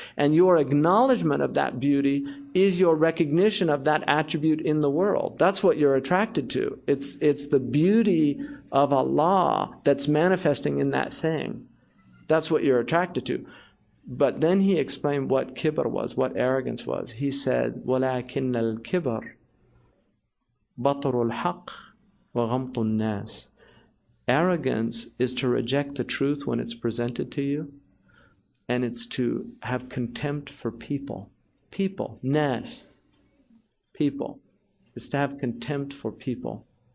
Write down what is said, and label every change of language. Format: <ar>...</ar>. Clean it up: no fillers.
<en>And your acknowledgement of that beauty is your recognition of that attribute in the world. That's what you're attracted to. It's the beauty of Allah that's manifesting in that thing. That's what you're attracted to. But then he explained what kibr was, what arrogance was. He said,</en> <ar>وَلَكِنَّ الْكِبْرِ بَطْرُ الْحَقِّ وَغَمْطُ النَّاسِ.</ar> <en>Arrogance is to reject the truth when it's presented to you, and it's to have contempt for people. People. Nas. People. It's to have contempt for people.</en>